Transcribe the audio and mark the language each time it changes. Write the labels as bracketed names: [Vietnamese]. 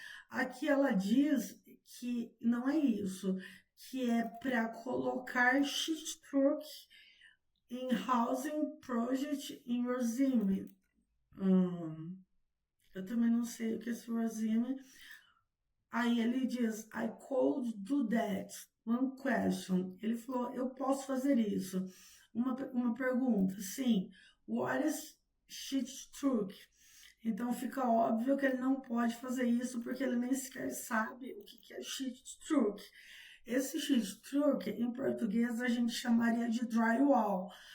[Portuguese] Aqui ela diz que não é isso, que é para colocar sheetrock em Housing Project em Rosime. Eu também não sei o que é esse Rosime. Aí ele diz, [English] I could do that. One question. [Portuguese] Ele falou, eu posso fazer isso. Uma pergunta, sim. [English] What is sheetrock? [Portuguese] Então fica óbvio que ele não pode fazer isso porque ele nem sequer sabe o que é sheetrock. Esse sheetrock, em português, a gente chamaria de drywall.